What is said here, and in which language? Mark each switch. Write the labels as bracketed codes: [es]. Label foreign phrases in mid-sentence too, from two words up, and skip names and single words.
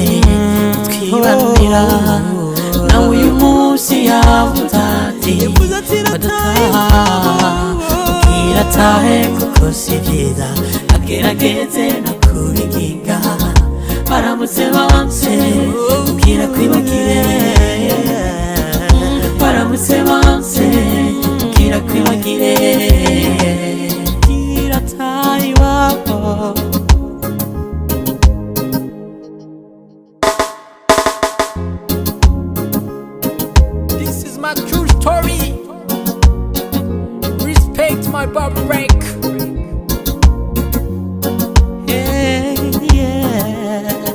[rn] twibanira nawe uyu munsi yavuze ati badutaha mubwira atahe kuko si vyiza agerageze no kubigiga baramutse banse mubwira kwibagire baramutse banse mubwira kwibagire mubwira atahe iwabo. [en] This is my true story. Respect my Baba Break. Yeah, yeah.